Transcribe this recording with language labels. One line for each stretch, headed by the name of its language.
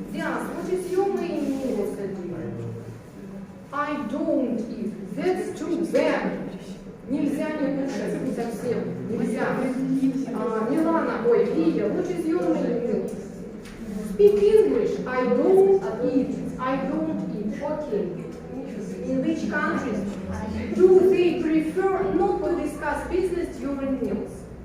English: Yes, what is your main meal of the day? I don't eat. That's too bad.
Russian: Нельзя не кушать, не совсем. Нельзя.
English: Милана, ой, Лия, what is your main meal? Speak English. I don't eat. I don't eat. Okay. In which countries do they prefer not to discuss business during meals?